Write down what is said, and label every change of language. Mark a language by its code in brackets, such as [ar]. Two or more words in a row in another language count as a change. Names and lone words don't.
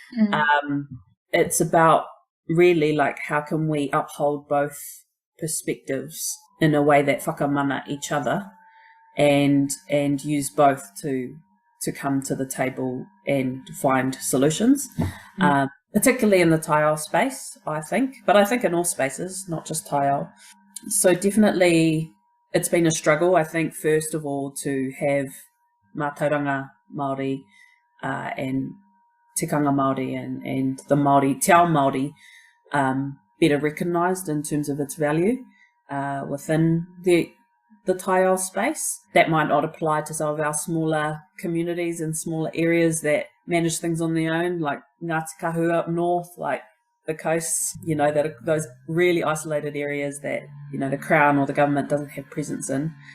[en] It's about really how can we uphold both perspectives in a way that whakamana each other, and use both to come to the table and find solutions, particularly in the taiao space, I think, but I think in all spaces, not just taiao. So definitely it's been a struggle, I think, first of all, to have [mi] mātauranga Māori [en] and [mi] tikanga Māori [en] and the Māori, [mi] Te Ao Māori, [en] better recognised in terms of its value within the taiao space. That might not apply to some of our smaller communities and smaller areas that manage things on their own, like Ngāti Kahu up north, like the coasts, you know, that are those really isolated areas that, you know, the Crown or the government doesn't have presence in.